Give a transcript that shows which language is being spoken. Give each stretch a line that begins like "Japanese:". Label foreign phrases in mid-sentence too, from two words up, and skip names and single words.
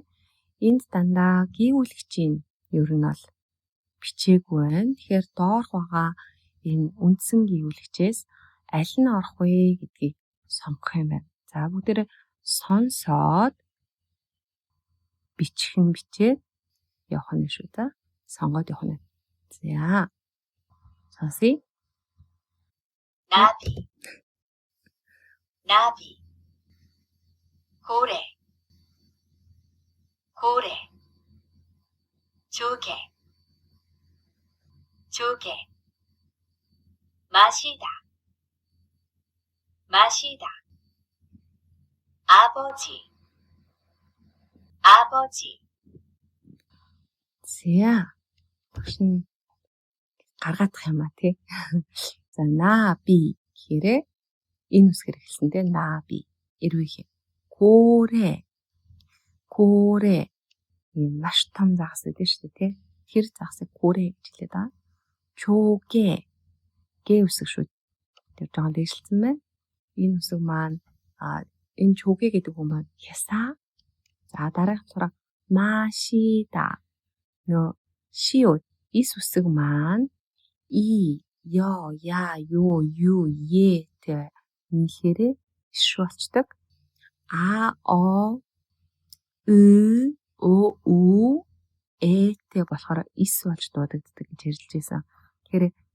Mongolian: Энд дандаа гүйүүлэгчийн ер нь бол бичээгүй байна. Тэгэхээр доорх байгаа энэ үндсэн гүйүүлэгчээс аль нь орох вэ гэдгийг сонгох юм байна. За бүгдээрээ сонсоод бичээд явах нь шүү дээ. сонгоод явах нь. За. сонсъё.
Korean: 나비 고래 조개 마시다 아버지
Mongolian: За. Багш нь гаргаадах юм тий. За 나비 гэхээрээ энэ үсгээр эхэлсэнтэй 나비 эрвээх. 고래 маш том загас гэдэг шүү дээ тий. Тэр загасыг 고래 гэж хэлээд байгаа. 조개 үсэг шүү. Тэр жоохон дэвшилсэн байна. Энэ үсэг маань энэ 조개 гэдэг үг маань хясаа. За дараах сураа 마시다. 시옷 ис үсэг маань и, ё, я, ю, е тэ нийлээрээ иш болчдөг. А, о, ы, о, у, э тэ болохоор ис болж дуудагддаг гэж ярьж байсан.